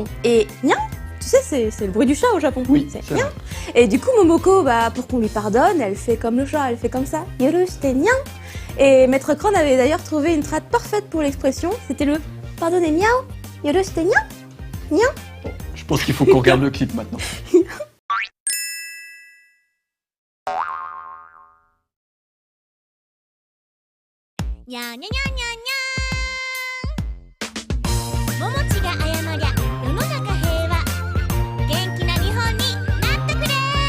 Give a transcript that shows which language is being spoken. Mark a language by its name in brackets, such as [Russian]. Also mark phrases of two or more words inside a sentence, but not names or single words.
[French] Et Nyan, tu sais, c'est le bruit du chat au Japon. Oui, c'est c'est Nyan. vrai. Et du coup, Momoko, bah, pour qu'on lui pardonne, elle fait comme le chat, elle fait comme ça. [Japanese] 許してにゃん. [French] Et Maître Kron avait d'ailleurs trouvé une trad parfaite pour l'expression. C'était le pardonnez Miao. [Japanese] 許してにゃん。にゃん. [French] Bon, je pense qu'il faut qu'on regarde le clip maintenant. [Japanese] にゃーにゃにゃにゃにゃーももちが謝りゃ世の中平和元気な日本になってくれ